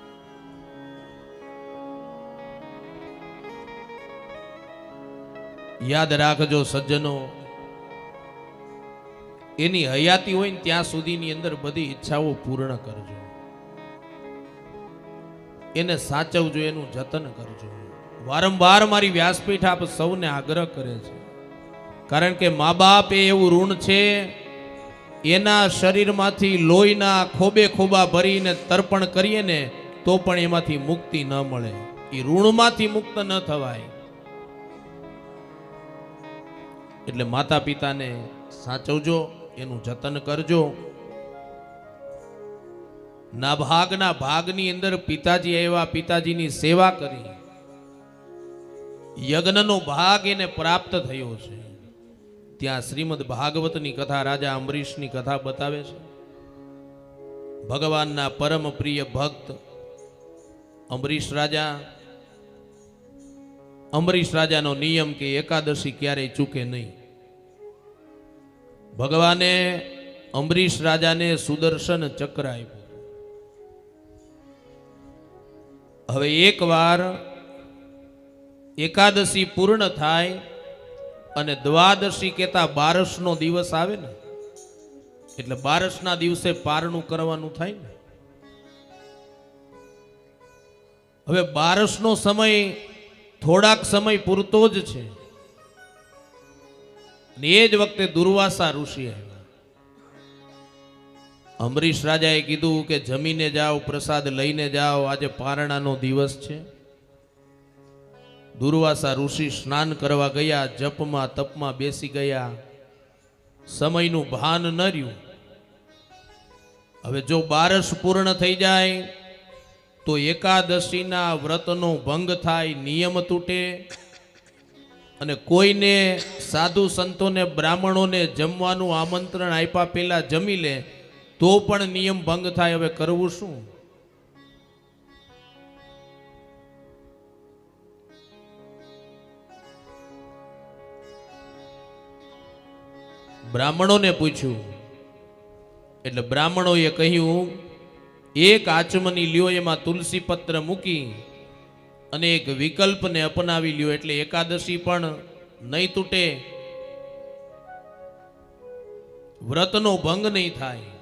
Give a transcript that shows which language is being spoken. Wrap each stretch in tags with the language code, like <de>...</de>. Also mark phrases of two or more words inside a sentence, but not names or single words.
<gu>યાદ રાખજો સજ્જનો, એની હયાતી હોય ને ત્યાં સુધીની અંદર બધી ઇચ્છાઓ પૂર્ણ કરજો, એને સાચવજો, એનું જતન કરજો। વારંવાર મારી વ્યાસપીઠ આપ સૌને આગ્રહ કરે છે, કારણ કે માઁ બાપ એવં ઋણ છે, એના શરીરમાંથી લોહીના ખોબે ખોબા ભરીને તર્પણ કરીએ ને તો પણ એમાંથી મુક્તિ ન મળે, એ ઋણમાંથી મુક્ત ન થવાય। એટલે માતા પિતાને સાચવજો, એનું જતન કરજો। નાભાગના ભાગની અંદર પિતાજી આવ્યા, પિતાજીની સેવા કરી, યજ્ઞનો ભાગ એને પ્રાપ્ત થયો છે। ત્યા શ્રીમદ ભાગવતની કથા રાજા અંબરીશની કથા બતાવે છે। ભગવાનના પરમ પ્રિય ભક્ત અંબરીશ રાજાનો નિયમ કે એકાદશી ક્યારે ચૂકે નહીં। ભગવાને અંબરીશ રાજાને સુદર્શન ચક્ર આપ્યું। હવે એક વાર એકાદશી પૂર્ણ થાય અને દ્વાદશી કેતા બારસનો દિવસ આવે ને, એટલે બારસના દિવસે પારણું કરવાનું થાય ને। હવે બારસનો સમય થોડાક સમય પૂરતો જ છે। એ જ વખતે દુર્વાસા ઋષિ આવ્યા। અંબરીશ રાજાએ કીધું કે જમીને જાઓ, પ્રસાદ લઈને જાઓ, આજ પારણાનો દિવસ છે। દુર્વાસા ઋષિ સ્નાન કરવા ગયા, જપમા તપમા બેસી ગયા, સમયનું ભાન ન રહ્યું। હવે જો બારસ પૂર્ણ થઈ જાય તો એકાદશીના વ્રતનો ભંગ થાય, નિયમ તૂટે। અને કોઈને સાધુ સંતોને બ્રાહ્મણોને જમવાનું આમંત્રણ આપ્યા પેલા જમી લે તો પણ નિયમ ભંગ થાય। હવે કરવું શું? બ્રાહ્મણોં ને પૂછ્યું એટલે બ્રાહ્મણોએ કહ્યું એક આચમની લ્યો, એમાં તુલસી પત્ર મૂકી અને એક વિકલ્પને અપનાવી લ્યો, એટલે એકાદશી પણ નહીં તૂટે, વ્રતનો ભંગ નહીં થાય।</gu>